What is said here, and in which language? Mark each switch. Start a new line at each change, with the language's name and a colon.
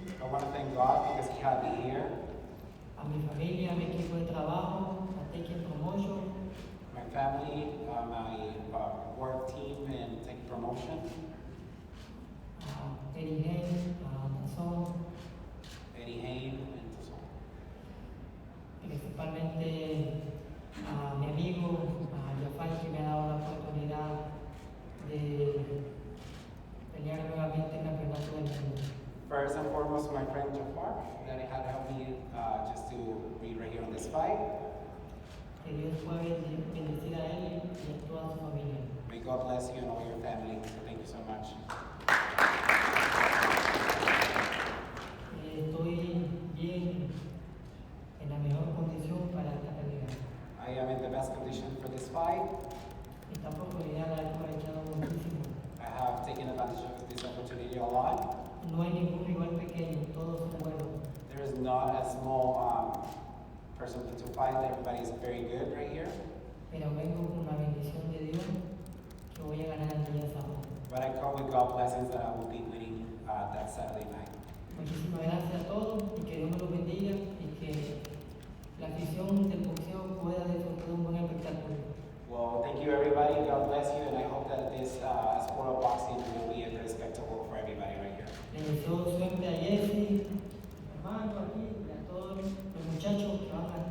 English: I want to thank God because He had me here,
Spanish: a mi familia, a mi equipo de trabajo, a Taking Promotion,
English: my family, my work team, and Take Promotion,
Spanish: a Eddie Hearn, a DAZN,
English: Eddie Hearn, and Tucson.
Spanish: principalmente a mi amigo, a Jafar, que me ha dado la oportunidad de pelear nuevamente en campeonato del mundo.
English: First and foremost, my friend Jafar, that had helped me just to be right here on this fight.
Spanish: Que Dios pueda bendecir a él y a toda su familia.
English: May God bless you and all your family. Thank you so much.
Spanish: Estoy bien, en la mejor condición para esta pelea.
English: I am in the best condition for this fight.
Spanish: Esta oportunidad la he aprovechado muchísimo.
English: I have taken advantage of this opportunity a lot.
Spanish: No hay ningún rival pequeño, todos son buenos.
English: There is not a small person to fight. Everybody is very good right here.
Spanish: Pero vengo con la bendición de Dios que voy a ganar el día sábado.
English: But I come with God blessings that I will be winning that Saturday night.
Spanish: Muchísimas gracias a todos y que Dios me los bendiga y que la afición del boxeo pueda disfrutar de un buen espectáculo.
English: Well, thank you everybody. God bless you, and I hope that this sport of boxing will be a great spectacle for everybody right here.
Spanish: Le deseo suerte a Jessie, a mi hermano aquí y a todos los muchachos que van